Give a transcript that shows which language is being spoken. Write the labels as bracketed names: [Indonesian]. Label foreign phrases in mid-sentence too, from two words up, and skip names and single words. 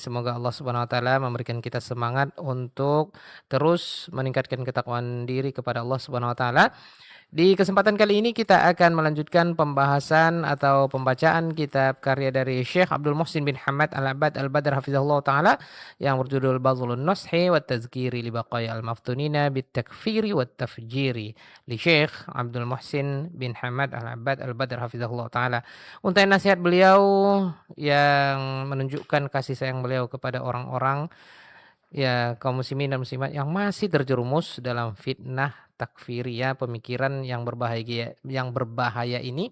[Indonesian] Semoga Allah [Arabic] سبحانه وتعالى [Indonesian] memberikan kita semangat untuk terus meningkatkan ketakwaan diri kepada Allah [Arabic] سبحانه وتعالى. [Indonesian] Di kesempatan kali ini kita akan melanjutkan pembahasan atau pembacaan kitab karya dari Syekh Abdul Muhsin bin Hamad Al-Abbad Al-Badr [Arabic] حفظه الله تعالى [Indonesian] yang berjudul Badlun Nushi wa Tazkiri li Baqaya Al-Maftunina bit Takfiri wa Tafjiri li Syekh Abdul Muhsin bin Hamad Al-Abbad Al-Badr [Arabic] حفظه الله تعالى. [Indonesian] Untayan nasihat beliau yang menunjukkan kasih sayang beliau kepada orang-orang ya kaum muslimin dan muslimat yang masih terjerumus dalam fitnah takfiriyah, pemikiran yang berbahaya ini.